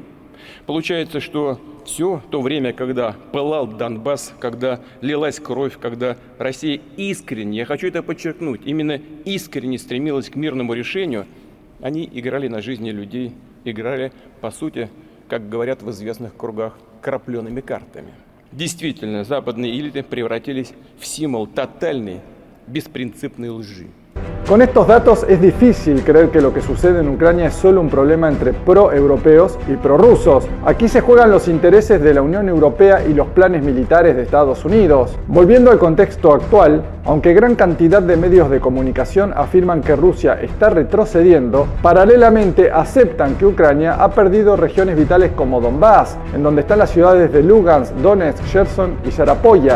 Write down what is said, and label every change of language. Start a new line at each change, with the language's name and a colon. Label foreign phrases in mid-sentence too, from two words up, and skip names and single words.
Russian: Получается, что все то время, когда пылал Донбасс, когда лилась кровь, когда Россия искренне, я хочу это подчеркнуть, именно искренне стремилась к мирному решению, они играли на жизни людей, играли, по сути, как говорят в известных кругах, крапленными картами. Действительно, западные элиты превратились в символ тотальной, беспринципной лжи.
Spanish: Con estos datos es difícil creer que lo que sucede en Ucrania es solo un problema entre pro-europeos y pro-rusos. Aquí se juegan los intereses de la Unión Europea y los planes militares de Estados Unidos. Volviendo al contexto actual, aunque gran cantidad de medios de comunicación afirman que Rusia está retrocediendo, paralelamente aceptan que Ucrania ha perdido regiones vitales como Donbass, en donde están las ciudades de Lugansk, Donetsk, Cherson y Zaporozhia.